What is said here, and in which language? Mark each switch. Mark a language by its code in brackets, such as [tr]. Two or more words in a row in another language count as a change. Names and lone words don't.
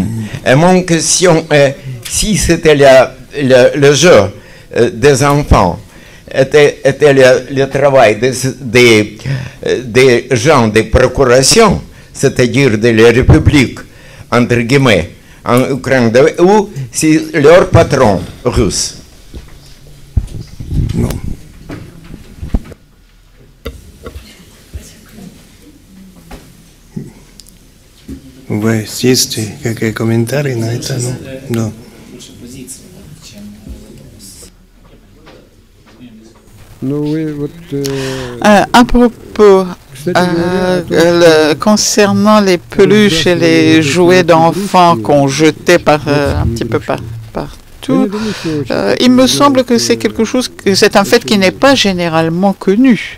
[fr] Et mon question est, si c'était le jeu des enfants, était le travail des gens des procurations, c'est-à-dire de la République, entre guillemets, en Ukraine, ou si leur patron russe. Non. [ru] Вы есть какие комментарии на это? [fr] No. À propos, concernant les peluches et les jouets d'enfants qu'on jetait un petit peu partout, il me semble que c'est c'est un fait qui n'est pas généralement connu.